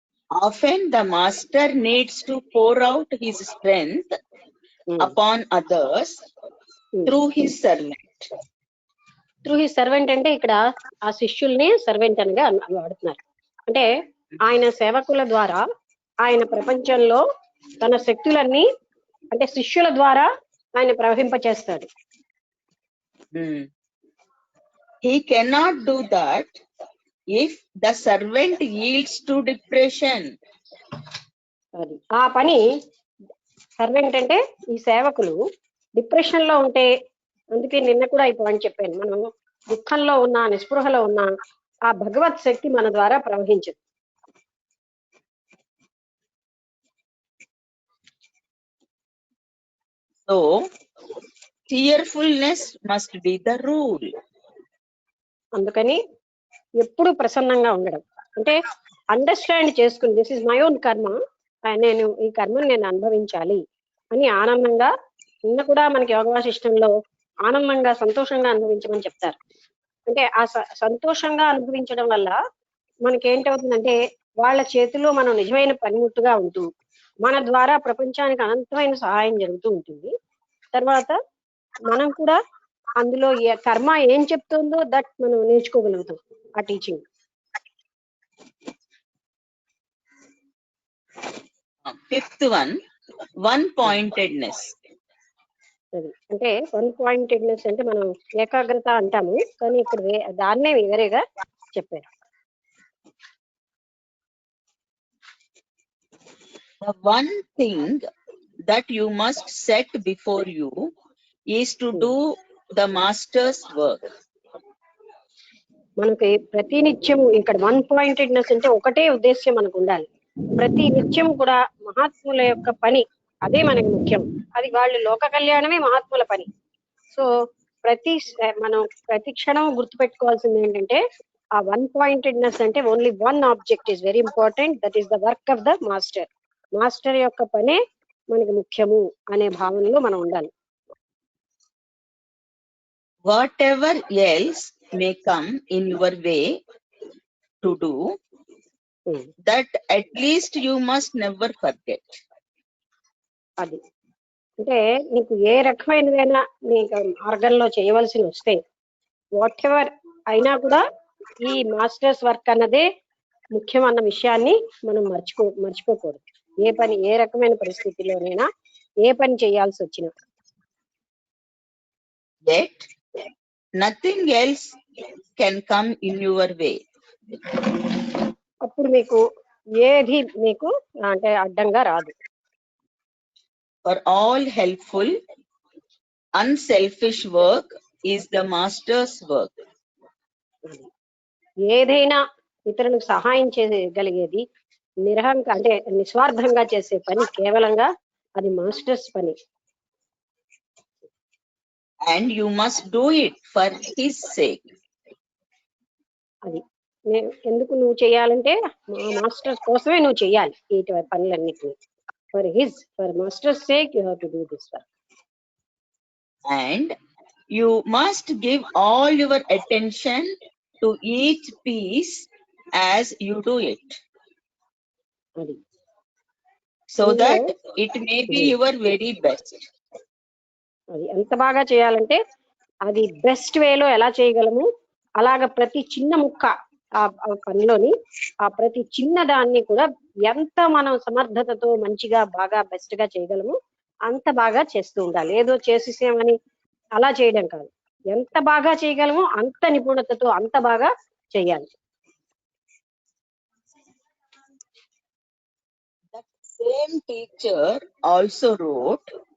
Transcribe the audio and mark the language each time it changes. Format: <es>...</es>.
<en>Often the master needs to pour out his strength upon others through his servant. Through his servant</en> <te>అంటే ఇక్కడ ఆ శిష్యుల్ని servant అనగా వాడుతున్నారు. అంటే ఆయన సేవకుల ద్వారా ఆయన ప్రపంచంలో తన శక్తులన్నీ, అంటే శిష్యుల ద్వారా ఆయన ప్రవహింపచేస్తాడు.</te> <en>He cannot do that if the servant yields to depression.</en> <te>అది ఆ పని సర్వెంట్ అంటే ఈ సేవకులు డిప్రెషన్ లో ఉంటే, అందుకే నిన్న కూడా ఈ పాయింట్ చెప్పాను, మనం దుఃఖంలో ఉన్నా నిస్పృహలో ఉన్నా ఆ భగవత్ శక్తి మన ద్వారా ప్రవహించదు.</te> <en>So cheerfulness must be the rule.</en> <te>అందుకని ఎప్పుడు ప్రసన్నంగా ఉండడం, అంటే అండర్స్టాండ్ చేసుకుని</te> <en>this is my own karma,</en> <te>నేను ఈ కర్మను నేను అనుభవించాలి అని ఆనందంగా. నిన్న కూడా మనకి యోగ వాసిష్టంలో ఆనందంగా సంతోషంగా అనుభవించమని చెప్తారు. అంటే ఆ సంతోషంగా అనుభవించడం వల్ల మనకి ఏంటవుతుందంటే వాళ్ళ చేతిలో మనం నిజమైన పనిముట్టుగా ఉంటూ మన ద్వారా ప్రపంచానికి అనంతమైన సహాయం జరుగుతూ ఉంటుంది. తర్వాత మనం కూడా అందులో కర్మ ఏం చెప్తుందో దట్ మనం నేర్చుకోగలుగుతాం ఆ టీచింగ్.</te> <en>Fifth one pointedness.</en> <te>అంటే వన్ పాయింటెడ్నెస్ అంటే మనం ఏకాగ్రత అంటాము, కానీ ఇక్కడ దాన్నే వేరేగా చెప్పారు.</te> <en>The one thing that you must set before you is to do the master's work.</en> <te>మనకి ప్రతి నిత్యము ఇక్కడ వన్ పాయింటెడ్నెస్ అంటే ఒకటే ఉద్దేశ్యం మనకు ఉండాలి. ప్రతి నిత్యం కూడా మహాత్ముల యొక్క పని అదే మనకి ముఖ్యం. అది వాళ్ళు లోక కళ్యాణమే మహాత్ముల పని. సో మనం ప్రతి క్షణం గుర్తుపెట్టుకోవాల్సింది ఏంటంటే ఆ వన్ పాయింటెడ్నెస్ అంటే</te> <en>Only one object is very important, that is the work of the master.</en> <te>Master యొక్క పనే మనకి ముఖ్యము అనే భావనలో మనం ఉండాలి.</te> <en>Whatever else may come in your way to do, that at least you must never forget.</en> <te>అది అంటే నీకు ఏ రకమైనదైనా నీకు మార్గంలో చేయవలసి వస్తే వాట్ ఎవర్ అయినా కూడా ఈ మాస్టర్స్ వర్క్ అన్నదే ముఖ్యం అన్న విషయాన్ని మనం మర్చిపోకూడదు. ఏ రకమైన పరిస్థితిలోనైనా ఏ పని చేయాల్సి వచ్చినా.</te> <en>Yet nothing else can come in your way.</en> <te>అప్పుడు మీకు ఏది మీకు అంటే అడ్డంగా రాదు.</te> <en>For all helpful, unselfish work is the master's work.</en> <te>ఏదైనా ఇతరులకు సహాయం చేయగలిగేది అంటే నిస్వార్థంగా చేసే పని కేవలంగా అది మాస్టర్స్ పని.</te> <en>And you must do it for his sake.</en> <te>అది ఎందుకు నువ్వు చేయాలంటే మాస్టర్స్ కోసమే నువ్వు చేయాలి ఈ పనులన్నిటిని.</te> <en>For master's sake you have to do this work. And you must give all your attention to each piece as you do it,</en> <te>అది</te> <en>so that it may be your very best.</en> <te>అది ఎంత బాగా చేయాలంటే అది best వేలో ఎలా చేయగలము, అలాగ ప్రతి చిన్న ముక్క ఆ పనిలోని ఆ ప్రతి చిన్న దాన్ని కూడా ఎంత మనం సమర్థతతో మంచిగా బాగా బెస్ట్ గా చేయగలము అంత బాగా చేస్తూ ఉండాలి. ఏదో చేసేసామని అలా చేయడం కాదు, ఎంత బాగా చేయగలమో అంత నిపుణతతో అంత బాగా చేయాలి.</te> <en>That same teacher also wrote,</en>